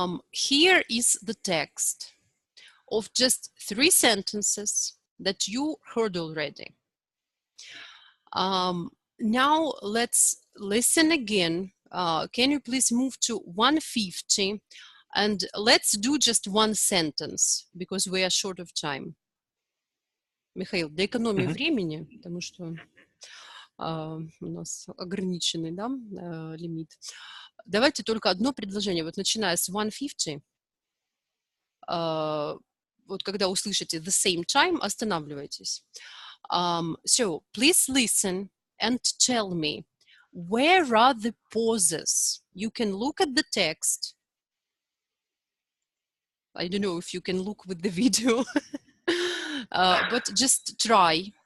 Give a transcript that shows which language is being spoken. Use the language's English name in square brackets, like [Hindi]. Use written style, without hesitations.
[English] Here is the text of just 3 sentences that you heard already. Now let's listen again. Can you please move to 150 and let's do just one sentence because we are short of time. [Russian] Михаил, для экономии времени, потому что у нас ограниченный, да, лимит. Давайте только одно предложение. Вот начиная с 150, вот когда услышите [English] the same time, [Russian] останавливайтесь. [English] So, please listen and tell me, where are the pauses? You can look at the text. I don't know if you can look with the video, but just try.